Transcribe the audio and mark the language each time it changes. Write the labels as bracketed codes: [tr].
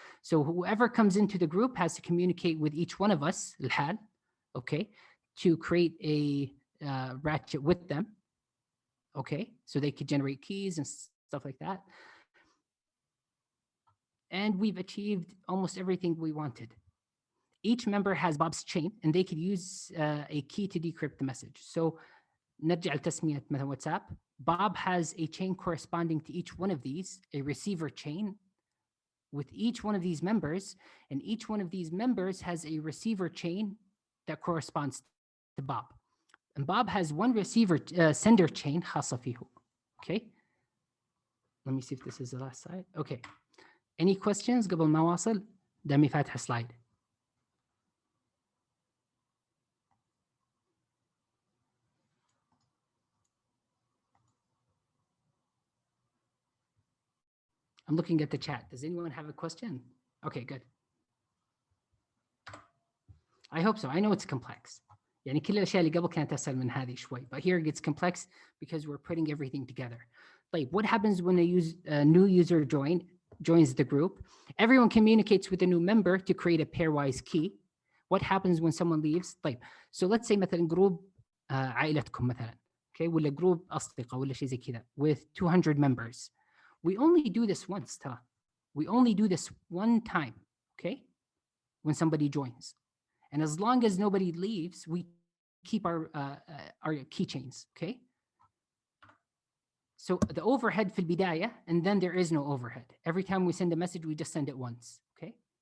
[en] So whoever comes into the group has to communicate with each one of us, [ar] الحال, [en] okay, to create a ratchet with them, okay? So they could generate keys and stuff like that. And we've achieved almost everything we wanted. Each member has Bob's chain and they could use a key to decrypt the message. So [ar] نرجع لتسمية مثلا WhatsApp. [en] Bob has a chain corresponding to each one of these, a receiver chain with each one of these members, and each one of these members has a receiver chain that corresponds to Bob. And Bob has one receiver sender chain [ar] خاصة فيه. [en] Okay. Let me see if this is the last slide. Okay. Any questions [ar] قبل ما واصل؟ دامي فاتح slide. [en] I'm looking at the chat. Does anyone have a question? Okay, good. I hope so. I know it's complex. [ar] يعني كل الأشياء اللي قبل كانت أسهل من هذه شوي. [en] But here it gets complex because we're putting everything together. [ar] طيب, [en] what happens when a new user joins the group? Everyone communicates with a new member to create a pairwise key. What happens when someone leaves? [ar] طيب, [en] so let's say [ar] مثلا جروب عائلتكم مثلا, [en] okay, [ar] ولا جروب أصدقاء ولا شيء زي كذا [en] with 200 members. We only do this once, [ar] ترى. [en] We only do this one time, okay? When somebody joins. And as long as nobody leaves, we keep our keychains, okay? So the overhead [ar] في البداية, [en] and then there is no overhead. Every time we send a message, we just send it once, okay?